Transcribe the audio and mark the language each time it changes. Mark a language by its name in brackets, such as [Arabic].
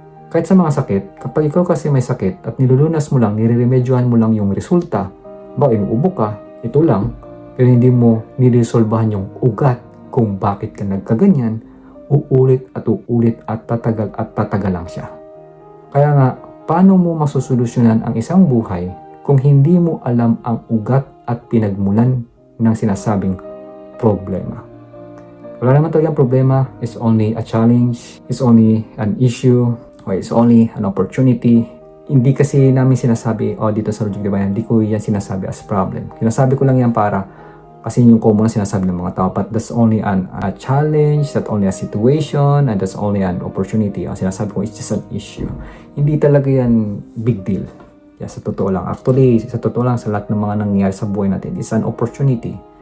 [Filipino] Kahit sa mga sakit, kapag ikaw kasi may sakit at nilulunas mo lang, nireremedyohan mo lang yung resulta, inuubo ka, ito lang, pero hindi mo niresolbahan yung ugat kung bakit ka nagkaganyan, uulit at tatagal lang siya. Kaya nga, paano mo masusolusyonan ang isang buhay kung hindi mo alam ang ugat at pinagmulan ng sinasabing problema? Wala naman talagang problema. [English] It's only a challenge. It's only an issue. Or it's only an opportunity. [Filipino] Hindi kasi namin sinasabi, dito sa Logic Divine, hindi ko yan sinasabi as problem. Sinasabi ko lang yan para, kasi yung common na sinasabi ng mga tao, [English] but that's only a challenge, that's only a situation, and that's only an opportunity. [Filipino] Ang sinasabi ko, [English] it's just an issue. [Filipino] Hindi talaga yan big deal. Yeah, sa totoo lang. Actually, sa totoo lang, sa lahat ng mga nangyayari sa buhay natin, [English] it's an opportunity.